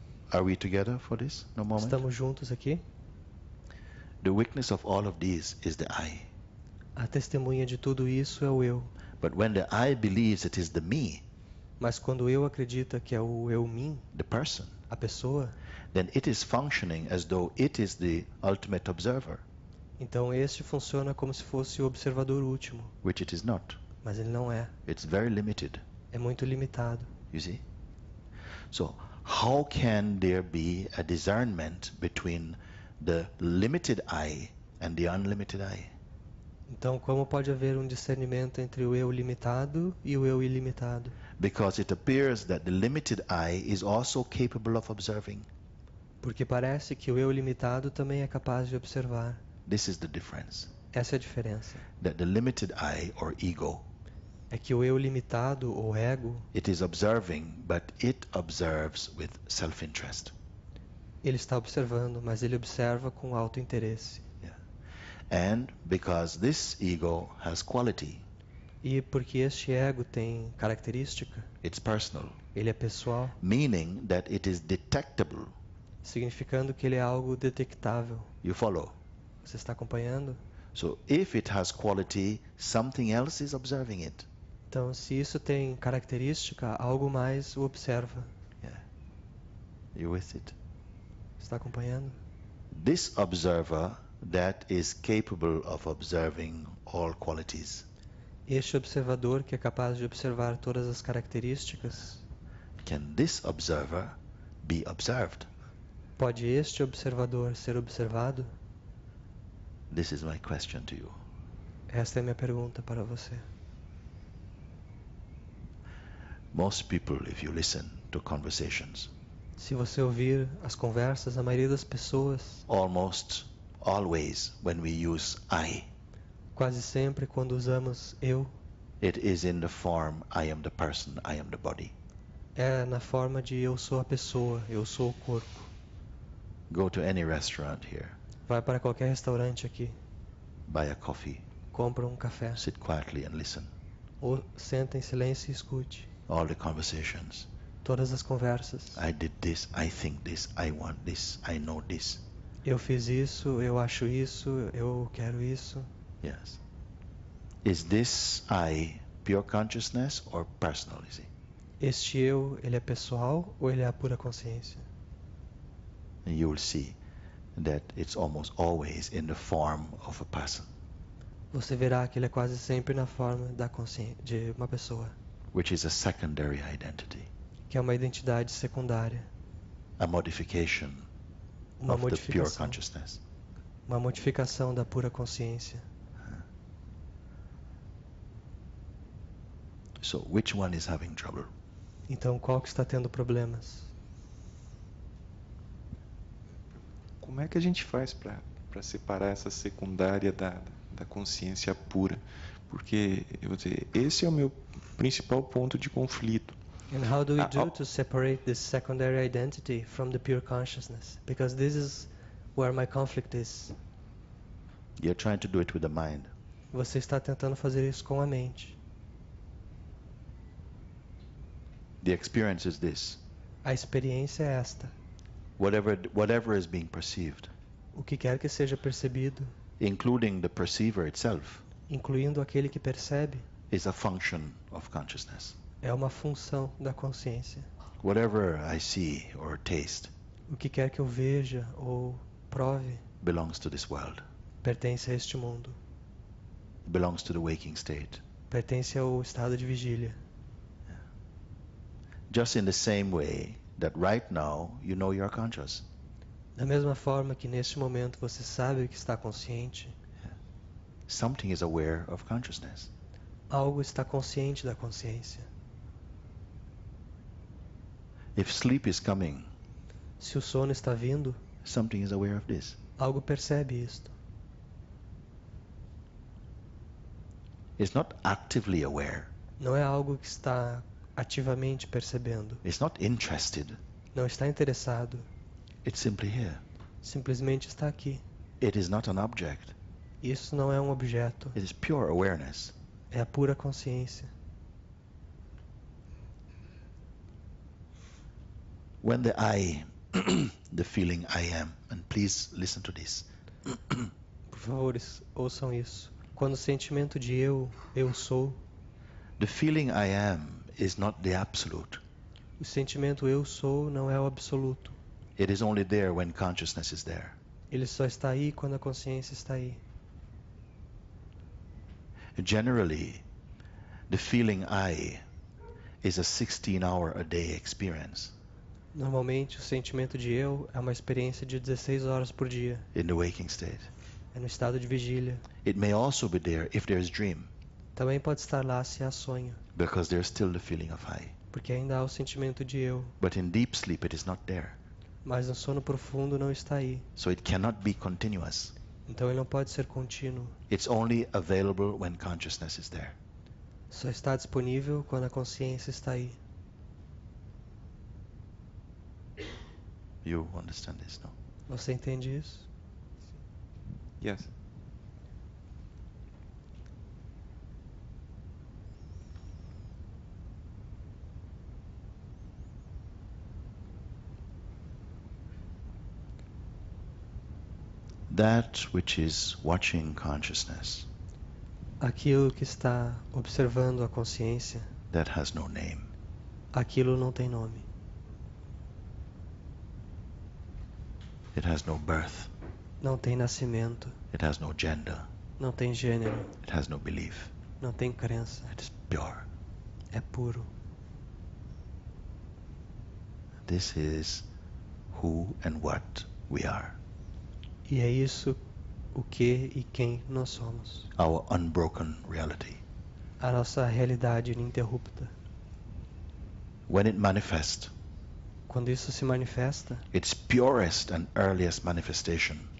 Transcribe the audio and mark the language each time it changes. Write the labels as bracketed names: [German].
[English] Are we together for this? No moment? [Portuguese] Estamos juntos aqui? [English] The witness of all of these is the I. [Portuguese] A testemunha de tudo isso é o eu. [English] But when the I believes it is the me, [Portuguese] Mas quando o eu acredita que é o eu mim, [English] the person, [Portuguese] a pessoa, [English] then it is functioning as though it is the ultimate observer, [Portuguese] então este funciona como se fosse o observador último, [English] which it is not. [Portuguese] mas ele não é. [English] It's very limited, [Portuguese] É muito limitado. [English] you see? So, how can there be a discernment between the limited I and the unlimited I? [Portuguese] Então, como pode haver um discernimento entre o eu limitado e o eu ilimitado? [English] Because it appears that the limited I is also capable of observing. [Portuguese] Porque parece que o eu limitado também é capaz de observar. [English] This is the difference. [Portuguese] Essa é a diferença. [English] That the limited I, or ego, [Portuguese] É que o eu limitado, ou ego, [English] it is observing, but it observes with self-interest. [Portuguese] ele está observando, mas ele observa com autointeresse. [English] And because this ego has quality, [Portuguese] E porque este ego tem característica, [English] it's personal, [Portuguese] ele é pessoal, [English] meaning that it is detectable. [Portuguese] significando que ele é algo detectável. [English] You follow? [Portuguese] Você está acompanhando? [English] So if it has quality, something else is observing it. [Portuguese] Então, se isso tem característica, algo mais o observa. [English] You with it? [Portuguese] Está acompanhando? [English] This observer that is capable of observing all qualities, [Portuguese] Este observador que é capaz de observar todas as características, [English] can this observer be observed? [Portuguese] Pode este observador ser observado? [English] This is my question to you. [Portuguese] Esta é a minha pergunta para você. [English] Most people, if you listen to conversations, [Portuguese] Se você ouvir as conversas, a maioria das pessoas, [English] almost always when we use I, [Portuguese] quase sempre quando usamos eu, [English] it is in the form I am the person, I am the body. [Portuguese] é na forma de eu sou a pessoa, eu sou o corpo. [English] Go to any restaurant here, [Portuguese] Vai para qualquer restaurante aqui, [English] buy a coffee, [Portuguese] compra um café, [English] sit quietly and listen. [Portuguese] ou senta em silêncio e escute [English] All the conversations. [Portuguese] todas as conversas. [English] I did this, I think this, I want this, I know this. [Portuguese] Eu fiz isso, eu acho isso, eu quero isso. [English] Yes. Is this I pure consciousness or personality? [Portuguese] Este eu, ele é pessoal ou ele é a pura consciência? [English] And you will see that it's almost always in the form of a person, [Portuguese] Você verá que ele é quase sempre na forma da consciência de uma pessoa, [English] which is a secondary identity, [Portuguese] que é uma identidade secundária, [English] a modification [Portuguese] uma [English] of the pure [Portuguese] modificação, [English] consciousness. [Portuguese] uma modificação da pura consciência. [English] So which one is having trouble? [Portuguese] Então, qual que está tendo problemas? Como é que a gente faz para separar essa secundária da consciência pura? Porque, eu vou dizer, esse é o meu principal ponto de conflito. [English] And how do we do to separate this secondary identity from the pure consciousness? Because this is where my conflict is. You're trying to do it with the mind. [Portuguese] Você está tentando fazer isso com a mente. [English] The experience is this. [Portuguese] A experiência é esta. [English] Whatever is being perceived, [Portuguese] O que quer que seja percebido, [English] including the perceiver itself, [Portuguese] incluindo aquele que percebe, [English] is a function of consciousness. [Portuguese] é uma função da consciência. [English] Whatever I see or taste [Portuguese] O que quer que eu veja ou prove, [English] belongs to this world, [Portuguese] pertence a este mundo. [English] belongs to the waking state. [Portuguese] Pertence ao estado de vigília. [English] Just in the same way that right now you know you're conscious. [Portuguese] Da mesma forma que neste momento você sabe que está consciente, [English] Something is aware of consciousness. [Portuguese] algo está consciente da consciência. [English] If sleep is coming, [Portuguese] Se o sono está vindo, [English] something is aware of this. [Portuguese] algo percebe isto. [English] It's not actively aware. [Portuguese] Não é algo que está ativamente percebendo. [English] It's not interested. [Portuguese] Não está interessado. [English] It's simply here. [Portuguese] Simplesmente está aqui. [English] It is not an object. [Portuguese] Isso não é um objeto. [English] It is pure awareness. [Portuguese] É a pura consciência. [English] When the I, the feeling I am, and please listen to this. [Portuguese] Por favor, ouçam isso. Quando o sentimento de eu sou, [English] The feeling I am is not the absolute. [Portuguese] o sentimento eu sou não é o absoluto. [English] It is only there when consciousness is there. [Portuguese] Ele só está aí quando a consciência está aí. [English] Generally, the feeling I is a 16-hour-a-day experience [Portuguese] Normalmente, o sentimento de eu é uma experiência de 16 horas por dia. [English] in the waking state. [Portuguese] É no estado de vigília. [English] It may also be there if there's dream, [Portuguese] Também pode estar lá se há sonho, [English] because there's still the feeling of I. [Portuguese] porque ainda há o sentimento de eu. [English] But in deep sleep, it is not there. [Portuguese] Mas no sono profundo não está aí. [English] So it cannot be continuous. [Portuguese] Então ele não pode ser contínuo. [English] It's only available when consciousness is there. [Portuguese] Só está disponível quando a consciência está aí. [English] You understand this, no? [Portuguese] Você entende isso? [English] Yes. That which is watching consciousness, [Portuguese] Aquilo que está observando a consciência, [English] that has no name. [Portuguese] aquilo não tem nome. [English] It has no birth. [Portuguese] Não tem nascimento. [English] It has no gender. [Portuguese] Não tem gênero. [English] It has no belief. [Portuguese] Não tem crença. [English] It is pure. [Portuguese] É puro. [English] This is who and what we are. [Portuguese] E é isso o que e quem nós somos. [English] Our unbroken reality. [Portuguese] A nossa realidade ininterrupta. [English] When it manifests, [Portuguese] Quando isso se manifesta, [English] its purest and earliest manifestation